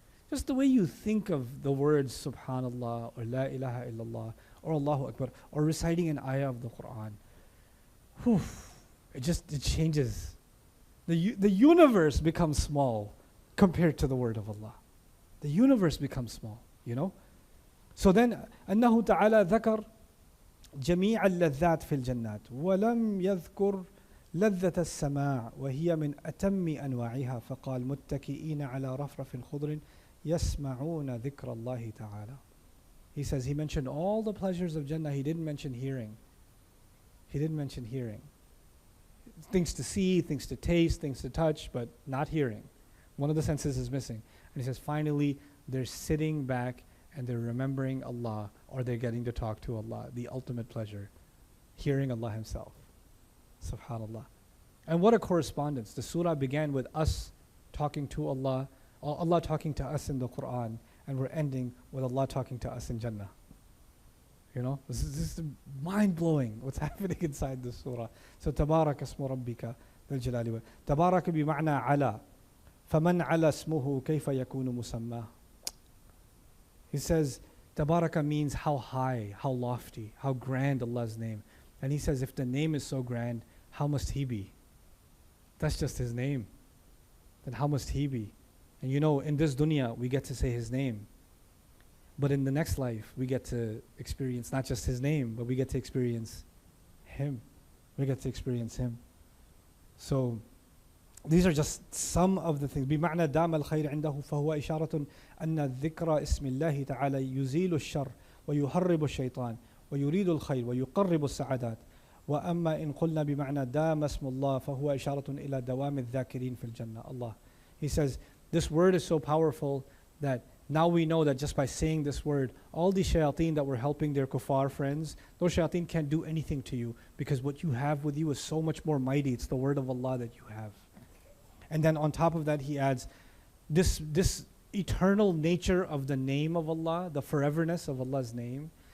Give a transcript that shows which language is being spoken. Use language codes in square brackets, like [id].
[en] Just the way you think of the words Subhanallah or La ilaha illallah or Allahu Akbar or reciting an ayah of the Quran. Whew, it changes. The universe becomes small compared to the word of Allah. The universe becomes small, you know? So then, [ar] أنه تعالى ذكر جميع اللذات في الجنات ولم يذكر لذة السماع وهي من أتم أنواعها فقال متكئين على رفرف خضر يسمعون ذكر الله تعالى. [en] He says he mentioned all the pleasures of Jannah. He didn't mention hearing. He didn't mention hearing. Things to see, things to taste, things to touch, but not hearing. One of the senses is missing. And he says finally they're sitting back and they're remembering Allah, or they're getting to talk to Allah, the ultimate pleasure, hearing Allah Himself. Subhanallah. And what a correspondence. The surah began with us talking to Allah, or Allah talking to us in the Quran, and we're ending with Allah talking to us in Jannah. You know, this is mind-blowing what's happening inside the surah. So, [ar] تبارك اسم ربك ذي الجلال تبارك بمعنى على فمن على اسمه كيف يكون مسماه. [en] He says, Tabaraka means how high, how lofty, how grand Allah's name. And he says, if the name is so grand, how must He be? That's just His name. Then how must He be? And you know, in this dunya, we get to say His name. But in the next life, we get to experience not just His name, but we get to experience Him. We get to experience Him. So, these are just some of the things. [ar] بمعنى دام الخير عنده فهو إشارة أن ذكر اسم الله تعالى يزيل الشر ويهرب الشيطان ويريد الخير ويقرب السعادات. وأما إن قلنا بمعنى دام اسم الله فهو إشارة إلى دوام الذاكرين في الجنة. [en] Allah. He says, this word is so powerful that now we know that just by saying this word, all these shayateen that were helping their kuffar friends, those shayateen can't do anything to you because what you have with you is so much more mighty. It's the word of Allah that you have. And then on top of that, he adds this eternal nature of the name of Allah, the foreverness of Allah's name.